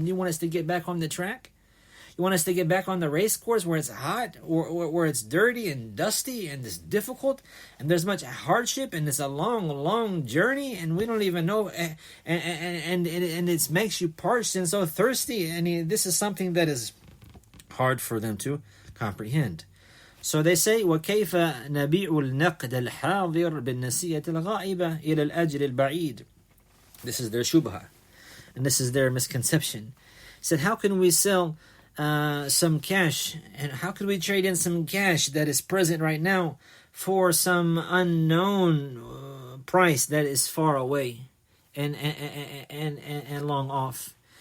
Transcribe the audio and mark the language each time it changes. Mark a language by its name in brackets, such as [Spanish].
[English] And you want us to get back on the track? You want us to get back on the race course where it's hot, or where it's dirty and dusty and it's difficult, and there's much hardship, and it's a long journey, and we don't even know, and it makes you parched and so thirsty. And this is something that is hard for them to comprehend. So they say, [Arabic] وَكَيْفَ نَبِيعُ النَّقْدَ الْحَاضِرِ بِالنَّسِيَّةِ الْغَائِبَةِ إِلَى الْأَجْرِ الْبَعِيدِ. [English] This is their shubha, and this is their misconception. He said, how can we sell some cash, and how could we trade in some cash that is present right now for some unknown price that is far away and long off?